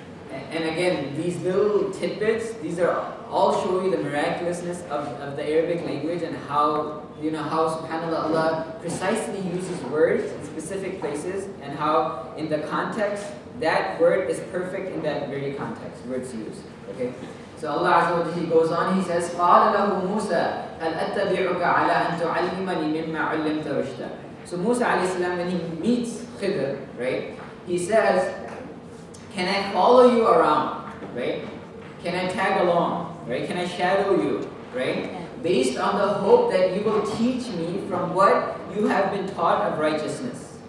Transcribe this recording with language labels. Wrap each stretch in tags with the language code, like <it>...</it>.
<en>And again, these little tidbits, these are all show you the miraculousness of the Arabic language and how, how subhanAllah, Allah precisely uses words in specific places and how in the context, that word is perfect in that very context, words used. Okay? So Allah Azza wa Jalla, He goes on, He says,</en> <ar>قَالَ لَهُ مُوسَى هَلْ أَتَّبِعُكَ عَلَىٰ أَن تُعَلِّمَنِي مِمَّا عُلِّمْتَ رُشْدًا.</ar> <en>So Musa alayhi salam, when he meets Khidr, right, he says, can I follow you around, right? Can I tag along, right? Can I shadow you, right? Based on the hope that you will teach me from what you have been taught of righteousness.</en>